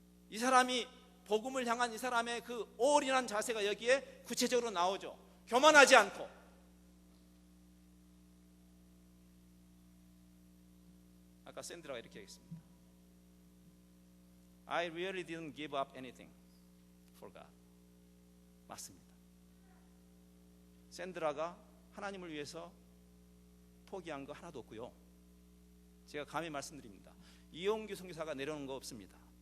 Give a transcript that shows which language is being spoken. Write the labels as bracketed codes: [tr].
[ko] 이 사람이 복음을 향한 이 사람의 그 올인한 자세가 여기에 구체적으로 나오죠. 교만하지 않고 아까 샌드라가 이렇게 했습니다. [en] I really didn't give up anything for God. [ko] 맞습니다. 샌드라가 하나님을 위해서 포기한 거 하나도 없고요. 제가 감히 말씀드립니다. 이용규 선교사가 내려오는 거 없습니다.